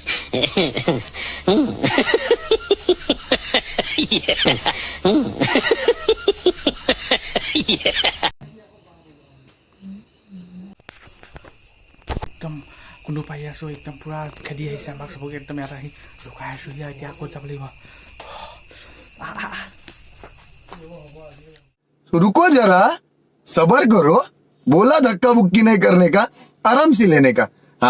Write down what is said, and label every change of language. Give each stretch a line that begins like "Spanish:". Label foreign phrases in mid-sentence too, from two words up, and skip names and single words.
Assamese: একদম কোনো পাই আছোঁ একদম পুৰা খেদি আহিছে আমাক চবকে একদম ইয়াত আহি লুকাই আছোঁ হিয়া এতিয়া আকৌ যাব লাগিব
Hindi: रुको जरा सबर करो बोला धक्का मुक्की नहीं करने का आराम से लेने का हाँ